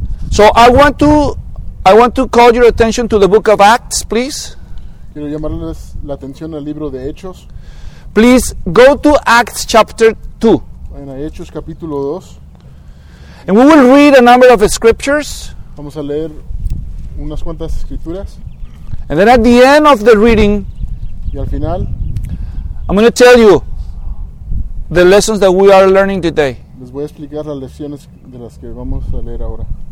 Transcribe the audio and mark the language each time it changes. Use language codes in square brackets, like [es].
[en] So I want to call your attention to the book of Acts, please. [es] Quiero llamarles la atención al libro de Hechos. [en] Please go to Acts chapter 2. [es] En Hechos capítulo 2. [en] And we will read a number of scriptures. [es] Vamos a leer unas cuantas escrituras. [en] And then at the end of the reading, [es] y al final, [en] I'm going to tell you the lessons that we are learning today. [es] Les voy a explicar las lecciones de las que vamos a leer ahora.